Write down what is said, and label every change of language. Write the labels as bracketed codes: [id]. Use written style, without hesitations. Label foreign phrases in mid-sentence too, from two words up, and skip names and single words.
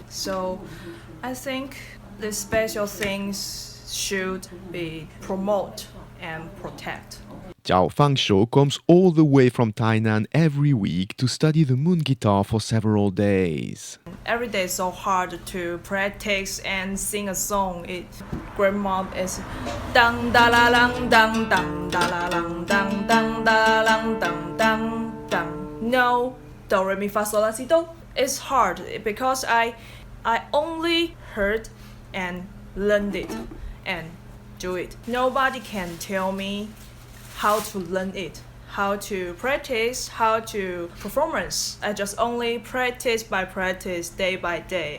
[en] So I think the special things should be promote and protect. Jiao Fangshou comes all the way from Tainan every week to study the moon guitar for several days. Every day is so hard to practice and sing a song. Grandma is dang da la lang dang dang da la lang dang dang da lang dang dang dang. No, do re mi fa sol la si do. It's hard because I only heard and learned it and do it. Nobody can tell me how to learn it, how to practice, how to performance. I just only practice by practice, day by day.